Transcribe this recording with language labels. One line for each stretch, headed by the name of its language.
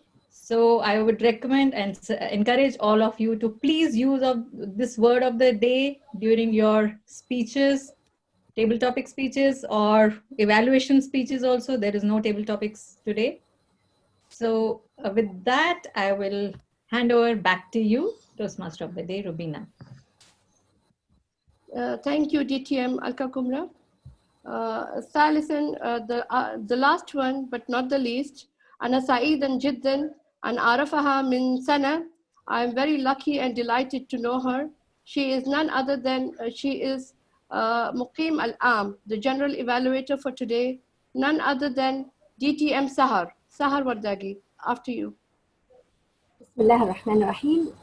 English: So I would recommend and encourage all of you to please use of this word of the day during your speeches, table topic speeches or evaluation speeches also. There is no table topics today. So with that, I will hand over back to you, Toastmaster of the day, Rubina. Thank you, DTM Alka Kumra.
Arabic: ثالثا,
English: the last one but not the least,
Arabic: أنا سعيدا جدا أن أعرفها من سنة.
English: I'm very lucky and delighted to know her. She is none other than, she is مقيم العام, the general evaluator for today, none other than DTM Sahar. Sahar Wardagi, after you.
Arabic: Bismillah ar-Rahman ar-Rahim.